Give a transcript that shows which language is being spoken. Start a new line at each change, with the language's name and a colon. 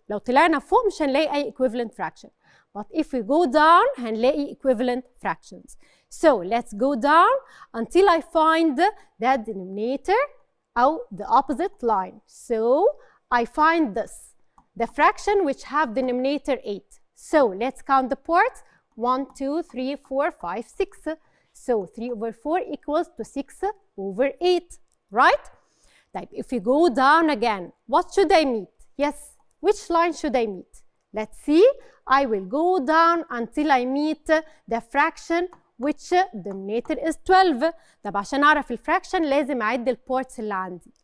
Arabic: لو طلعنا فوق مش هنلاقي أي
English: equivalent fraction. But if we go down هنلاقي equivalent fractions. So let's go down until I find that denominator أو the opposite line. So I find this, the fraction which have denominator 8. So let's count the parts. 1, 2, 3, 4, 5, 6. So 3/4 equals to 6/8, right? Type, if we go down again, what should I meet? Yes, which line should I meet? Let's see. I will go down until I meet the fraction which denominator is 12.
Arabic: طب عشان أعرف الفراكشن لازم أعد البارتس اللي عندي.